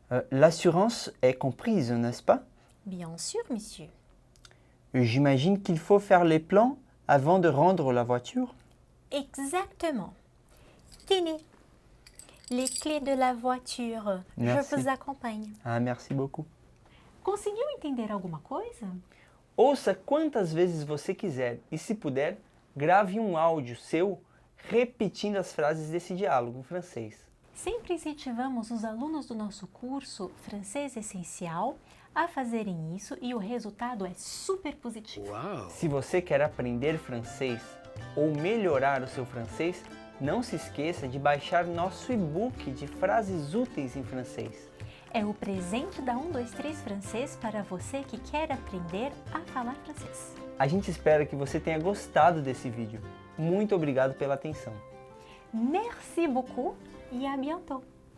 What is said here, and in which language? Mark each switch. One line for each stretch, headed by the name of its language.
French: L'assurance est comprise, n'est-ce pas? Bien sûr, monsieur. J'imagine qu'il faut faire les plans avant de rendre la voiture. Exactement. Tenez, les clés de la voiture. Merci. Je vous accompagne. Ah, merci beaucoup.
Portuguese: Conseguiu entender alguma coisa? Ouça quantas vezes você quiser e, se puder, grave um áudio seu repetindo as frases desse diálogo em francês. Sempre incentivamos os alunos do nosso curso Francês Essencial a fazerem isso e o resultado é super positivo. Se você quer aprender francês ou melhorar o seu francês, não se esqueça de baixar nosso e-book de frases úteis em francês. É o presente da 123 Francês para você que quer aprender a falar francês. A gente espera que você tenha gostado desse vídeo. Muito obrigado pela atenção.
French: Merci beaucoup et à bientôt!